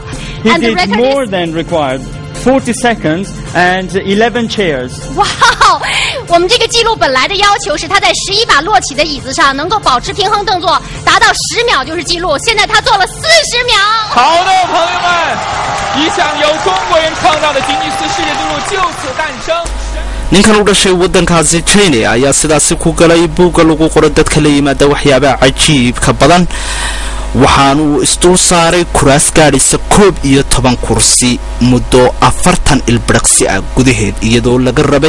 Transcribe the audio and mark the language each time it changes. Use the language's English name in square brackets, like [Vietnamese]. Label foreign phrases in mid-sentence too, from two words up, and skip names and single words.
[English] ？He did more than required. 40 seconds and 11 chairs. [Chinese] 哇！我们这个记录本来的要求是他在11把摞起的椅子上能够保持平衡动作，达到10秒就是记录。现在他做了40秒。好的，朋友们，一项由中国人创造的吉尼斯世界纪录就此诞生。 [Somali] ninkan u dhashay waddankaasi China ayaa sidaasi ku galay buugga lagu qoro dadka la yimaada waxyaabaha cajiibka badan waxaanu isdul saaray kuraas gaadhisa 11 kursi muddo 40 ilbiriqsi ah gudaheed iyadoo laga rabay